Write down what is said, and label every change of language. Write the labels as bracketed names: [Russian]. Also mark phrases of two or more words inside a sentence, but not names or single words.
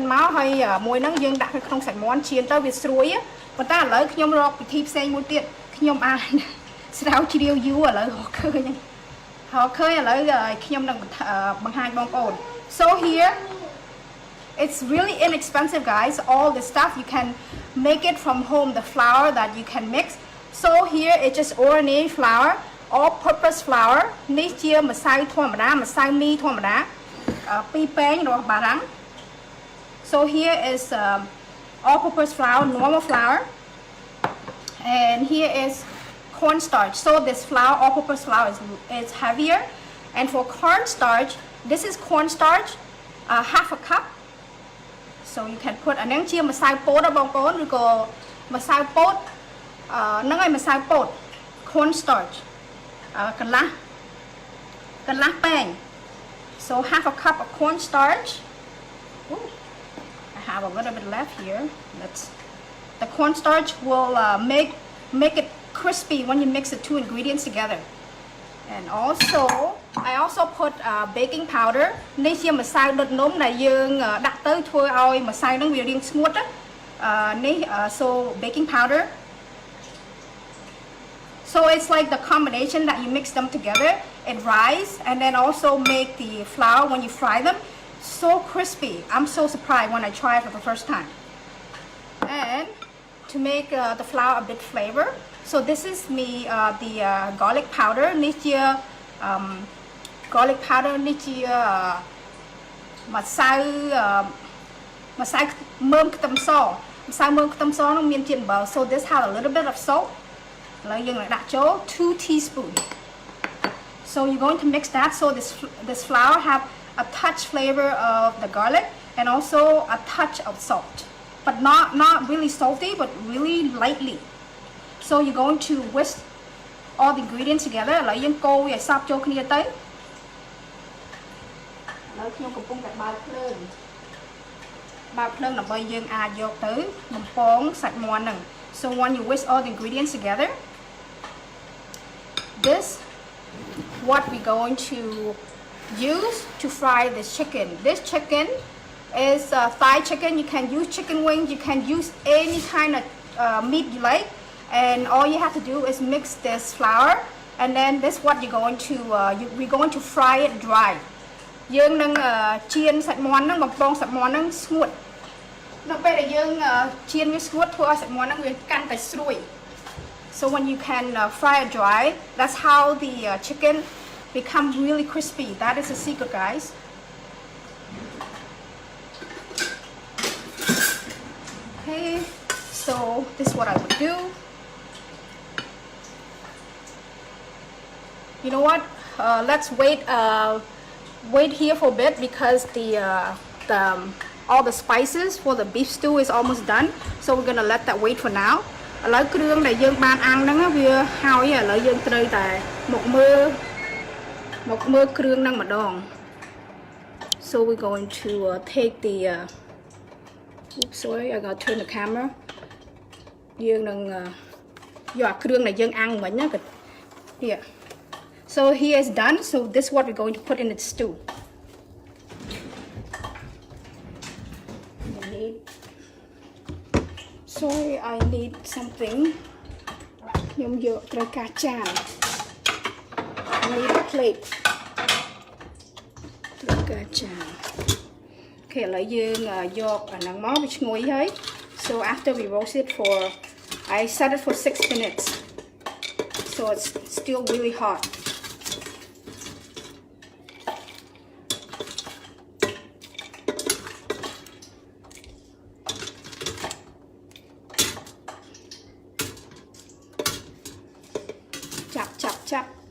[Khmer] មកហើយមួយហ្នឹងយើងដាក់ក្នុងសាច់មាន់ជៀនទៅវាស្រួយប៉ុន្តែឥឡូវខ្ញុំរកវិធីផ្សេងមួយទៀត ខ្ញុំអាចស្រាវជ្រាវយូរឥឡូវរកឃើញឥឡូវខ្ញុំនឹងបង្ហាញបងប្អូន [English] so here it's really inexpensive guys all the stuff you can make it from home the flour that you can mix so here it's just ordinary flour all purpose flour [Khmer] នេះជាម្សៅធម្មតាម្សៅមីធម្មតាពីរពែងរបស់បារាំង [English] so here is all-purpose flour, normal flour, and here is cornstarch. So this flour, all-purpose flour, is heavier. And for cornstarch, this is cornstarch, half a cup. So you can put [Khmer] អានឹងជាម្សៅពោតបងប្អូនឬក៏ម្សៅពោតហ្នឹងហើយម្សៅពោត cornstarch កន្លះពែង [English] so half a cup of cornstarch. Ooh, I have a little bit left here. The cornstarch will make it crispy when you mix the two ingredients together. And also I also put baking powder. [Khmer] នេះជាម្សៅដុតនំដែលយើងដាក់ទៅធ្វើឲ្យម្សៅហ្នឹងវារាងស្ងួតនេះ [English] so baking powder. So it's like the combination that you mix them together, it rise and then also make the flour when you fry them so crispy. I'm so surprised when I try it for the first time. And to make the flour a bit flavor, so this is the garlic powder. [Khmer] នេះជា [English] garlic powder [Khmer] នេះជាម្សៅមើមខ្ទឹមសហ្នឹងមានជាតិអំបិល [English] so this has a little bit of salt. [Khmer] ឥឡូវយើងនឹងដាក់ចូល 2 teaspoons. [English] So you're going to mix that so this flour have a touch flavor of the garlic and also a touch of salt, but not really salty, but really lightly. So you're going to whisk all the ingredients together. [Khmer] ឥឡូវយើងកូរវាឲ្យសព្វចូលគ្នាទៅឥឡូវខ្ញុំកំពុងតែបើកភ្លើងដើម្បីយើងអាចយកទៅបំពងសាច់មាន់ហ្នឹង [English] so when you whisk all the ingredients together, this what we're going to use to fry this chicken. This chicken is thigh chicken. You can use chicken wings, you can use any kind of meat you like, and all you have to do is mix this flour, and then this what you're going to we're going to fry it dry. [Khmer] យើងនឹងចៀនសាច់មាន់ហ្នឹងបំពងសាច់មាន់ហ្នឹងស្ងួតនៅពេលដែលយើងចៀនវាស្ងួតធ្វើឲ្យសាច់មាន់ហ្នឹងវាកាន់តែស្រួយ [English] so when you can fry it dry, that's how the chicken become really crispy. That is the secret, guys. Okay, so this is what I would do. You know what, let's wait here for a bit because all the spices for the beef stew is almost done, so we're gonna let that wait for now. [Khmer] ឥឡូវគ្រឿងដែលយើងបានអាំងហ្នឹងវាហើយឥឡូវយើងត្រូវតែមកមើលគ្រឿងហ្នឹងម្ដង [English] so we're going to take the oops, sorry, I gotta turn the camera. [Khmer] យើងនឹងយកអាគ្រឿងដែលយើងអាំងមិញណា here. [English] So here is done. So this is what we're going to put in the stew. Sorry, I need something. I need a plate. Okay, [Khmer] ឥឡូវយើងយកអាហ្នឹងមកវាឈ្ងុយហើយ [English] so after we roast it for I set it for 6 minutes, so it's still really hot. Chop.